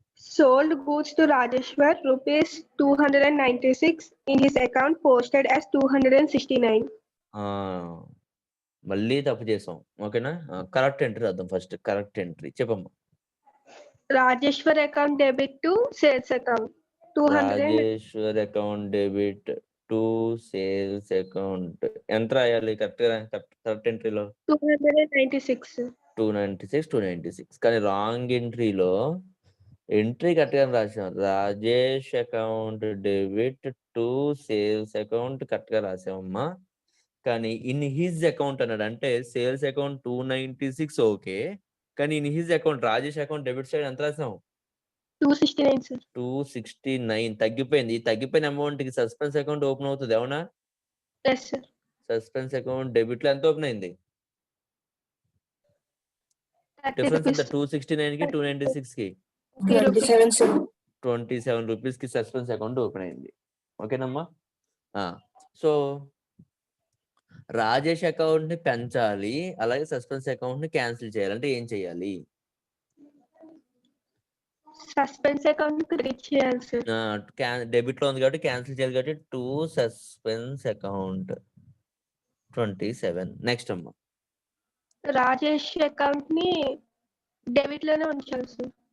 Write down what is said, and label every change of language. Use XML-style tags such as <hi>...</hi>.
<en>Sold goods to Rajeshwar rupees 296 in his account posted as 269.</en> <te>మళ్ళీ తప్పు చేసాం. ఓకేనా? కరెక్ట్ ఎంట్రీ రాద్దాం ఫస్ట్. కరెక్ట్ ఎంట్రీ చెప్పమ్మా.</te> <en>Rajeshwar account debit to sales account 200.</en> <te>Rajeshwar account debit to sales account ఎంత రాయాలి correct ఎంట్రీలో? 296. 296 కానీ రాంగ్ ఎంట్రీలో ఎంట్రీ కరెక్ట్గా రాసాం. Rajesh account debit to sales account కరెక్ట్గా రాసామమ్మా. కానీ ఇన్ హిజ్ అకౌంట్ అన్నాడు. అంటే సేల్స్ అకౌంట్ 296 ఓకే. కానీ in his account Rajesh account debit side ఎంత రాసాం?</te> <en>269, sir.</en> <te>269 తగ్గిపోయింది. ఈ తగ్గిపోయిన అమౌంట్ కి సస్పెన్స్ అకౌంట్ ఓపెన్ అవుతుంది. అవునా?</te> <en>Yes, sir.</en> <te>Suspense account debit లో ఎంత ఓపెన్ అయింది? 30 డిఫరెన్స్ ఎంత?</te> <en>rupees.</en> <te>269 కి 296 కి</te> <en>27, sir.</en> <te>27 రూపీస్ కి సస్పెన్స్ అకౌంట్ ఓపెన్ అయింది. ఓకేనమ్మా? సో రాజేష్ అకౌంట్ ని పెంచాలి, అలాగే సస్పెన్స్ అకౌంట్ ని క్యాన్సిల్ చేయాలి. అంటే ఏం చేయాలి?</te> <en>Suspense account credit</en> <te>చేయాలి,</te> <en>sir.</en> <te>డెబిట్ లో ఉంది కాబట్టి క్యాన్సిల్ చేయాలి కాబట్టి టు సస్పెన్స్ అకౌంట్ 27. నెక్స్ట్ అమ్మా. రాజేష్ అకౌంట్ ని డెబిట్ లోనే ఉంచాలి, sir.</te>